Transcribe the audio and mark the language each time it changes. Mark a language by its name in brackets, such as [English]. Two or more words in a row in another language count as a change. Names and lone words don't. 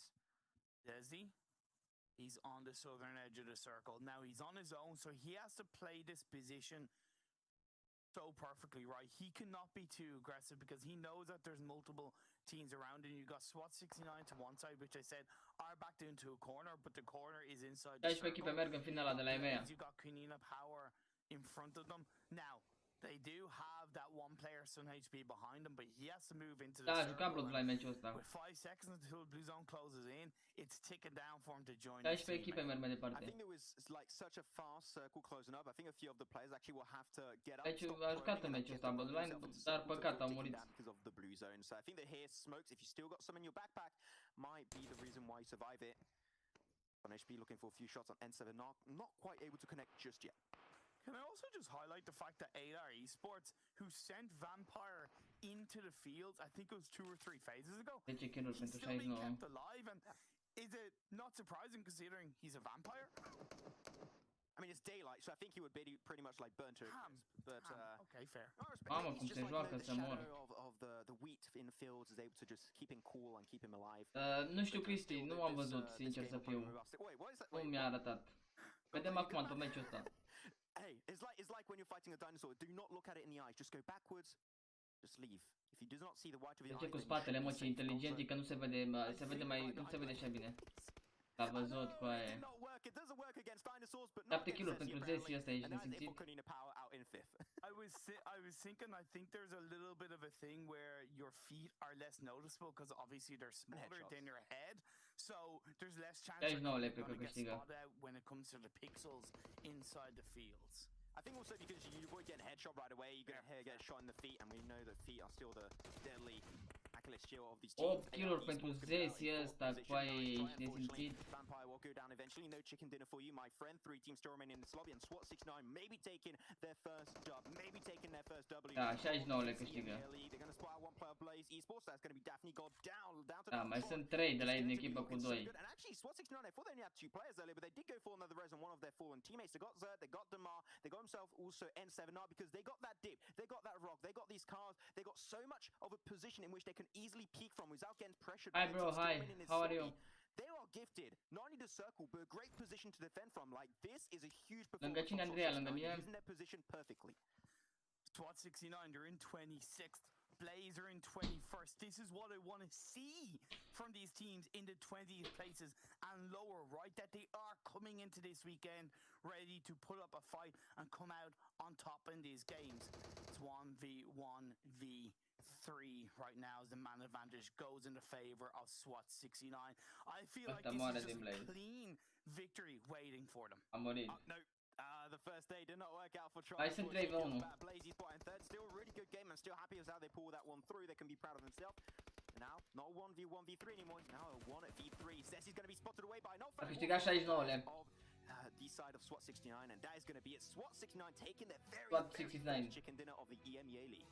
[English] Desi, he's on the southern edge of the circle. Now he's on his own, so he has to play this position so perfectly right. He cannot be too aggressive because he knows that there's multiple teams around, and you've got SWAT 69 to one side, which I said are backed into a corner, but the corner is inside the 16 circle. [Romanian] echipe merg în finala de la EMEA. [English] You've got Kanina Power in front of them. Now, they do have that one player, Sun HP, behind him, but he has to move into the [Romanian] Da, a [English] circle. [Romanian] jucat Bloodline meciul ăsta. [English] With 5 seconds until the blue zone closes in, it's ticking down for him to join [Romanian] 16 echipe merg mai [English] I [Romanian] departe. [English] think there was like such a fast circle closing up. I think a few of the players actually will have to get up. [Romanian] Deci a jucat în meciul ăsta Bloodline, dar păcat au murit. [English] Because of the blue zone. So I think that here smokes, if you still got some in your backpack, might be the reason why you survive it. On HP looking for a few shots on N7, not quite able to connect just yet. Can I also just highlight the fact that AR Esports, who sent Vampire into the fields, I think it was 2 or 3 phases ago, [Romanian] 10 kill-uri [English] he's [Romanian] pentru [English] still being 69. kept alive, and is it not surprising considering he's a vampire? I mean, it's daylight, so I think he would be pretty much like burnt to a crisp. But Okay, fair. I respect [Romanian] Mamă, [English] it. [Romanian] cum [English] He's [Romanian] se [English] just [Romanian] joacă, [English] like, [Romanian] se [English] the [Romanian] mor. [English] shadow of the wheat in the fields is able to just keep him cool and keep him alive. [Romanian] Nu știu, Cristi, nu am văzut, sincer să fiu. [English] Wait, what is that? [Romanian] Cum mi-a arătat. Vedem acum pe meciul ăsta. [English] Hey, it's like when you're fighting a dinosaur. Do not look at it in the eyes. Just go backwards. Just leave. If you do not see the white of the [Romanian] Deci [English] eye, [Romanian] cu spatele, mă, ce inteligent e că nu se vede, se vede mai, nu se vede așa bine. L-a văzut cu aia. 7 kill-uri pentru Zesi, ăsta ești nesimțit. [English] I was thinking, I think there's a little bit of a thing where your feet are less noticeable because obviously they're smaller than your head, so there's less chance you're going to get spotted out when it comes to the pixels inside the fields. I think also because you avoid getting a headshot right away, you're going to get a shot in the feet, and we know that feet are still the deadly Achilles heel of these teams. [Romanian] 8 kill-uri pentru Zesi ăsta, cu aia ești nesimțit. [English] Vampire will go down eventually. No chicken dinner for you, my friend. 3 teams still remain in this lobby, and SWAT 69 maybe taking their first dub, maybe taking their first W. [Romanian] Da, 69 le câștigă. [English] They're going to spot out one player, Blaze Esports. That's going to be Daphne God down to [Romanian] Da, mai sunt 3 de la ei în echipă cu 2. [English] And actually, SWAT 69, they thought they only had 2 players earlier, but they did go for another res on one of their fallen teammates. They got Zert, they got Damar, they got himself also N7R because they got that dip, they got that rock, they got these cars, they got so much of a position in which they can easily peek from without getting pressured. Hi bro, hi, how are you? They are gifted, not only the circle, but a great position to defend from. Like, this is a huge [Romanian] Lângă cine, Andreea? Lângă mine? [English] Using their position perfectly. SWAT 69, they're in 26th. Blaze are in 21st. This is what I want to see from these teams in the 20th places and lower, right? That they are coming into this weekend ready to put up a fight and come out on top in these games. It's 1v1v3 right now as the man advantage goes in the favor of SWAT 69. I feel like this is just a clean victory waiting for them. [Romanian] A murit. [English] No. The first day did not work out for Tron. [Romanian] Hai sunt 3v1. [English] Blazy's spot in third. Still a really good game and still happy as how they pull that one through. They can be proud of themselves. And now, not a 1v1v3 anymore. Now a 1v3. Zesi's going to be spotted away by no [Romanian] A câștigat 69-le. [English] The side of SWAT 69, and that is going to be it. SWAT 69 taking their very first chicken dinner of the EMEA League.